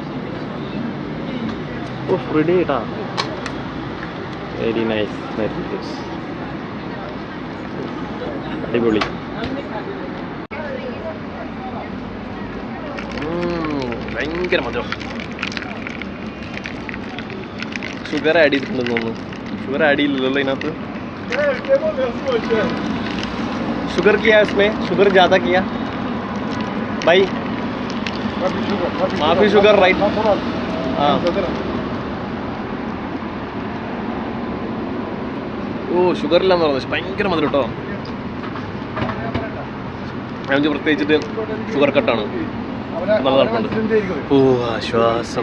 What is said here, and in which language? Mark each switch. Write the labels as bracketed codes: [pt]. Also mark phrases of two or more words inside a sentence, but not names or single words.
[ml] ഓ റെഡി കേട്ടാ, [en] very nice knife juice, [ml] അടിപൊളി. ഭയങ്കര മധുരം. [en] sugar add [ml] ചെയ്തിട്ടുണ്ടെന്ന് തോന്നുന്നു. [en] sugar add [ml] ചെയ്യില്ലല്ലോ ഇതിനകത്ത്. ഷുഗർ [hi] किया इसमें? ഷുഗർ ज़्यादा किया भाई? माफी [en] sugar right? [ml] हाँ. ഓ ഷുഗർ ഇല്ലാന്ന് പറഞ്ഞു. ഭയങ്കര മധുരം കേട്ടോ. ഞാൻ പ്രത്യേകിച്ചിട്ട് ഷുഗർ കട്ടാണ്. നല്ല തണുപ്പുണ്ട്. ഓ ആശ്വാസം.